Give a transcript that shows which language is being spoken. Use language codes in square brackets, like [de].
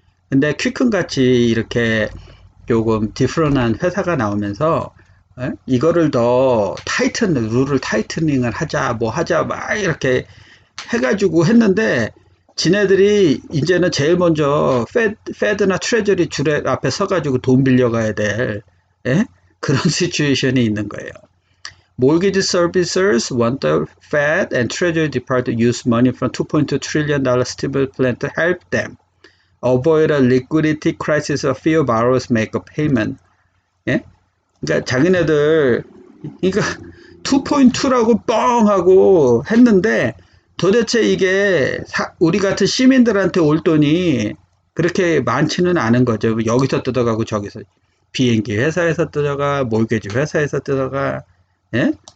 [ko] 근데 퀵큰 같이 이렇게 조금 디프런한 회사가 나오면서 이거를 더 룰을 타이트닝을 하자 뭐 하자 막 이렇게 해가지고 했는데 지네들이 이제는 제일 먼저 페드나 트레저리 줄 앞에 서가지고 돈 빌려가야 될 그런 시츄에이션이 있는 거예요. [en] Mortgage servicers want the Fed and Treasury Department to use money from $2.2 trillion stimulus plan to help them avoid a liquidity crisis or few borrowers make a payment. [ko] 예? 그러니까 자기네들 그러니까 2.2라고 뻥 하고 했는데 도대체 이게 우리 같은 시민들한테 올 돈이 그렇게 많지는 않은 거죠. 여기서 뜯어가고 저기서 비행기 회사에서 뜯어가, 몰개지 회사에서 뜯어가. 예?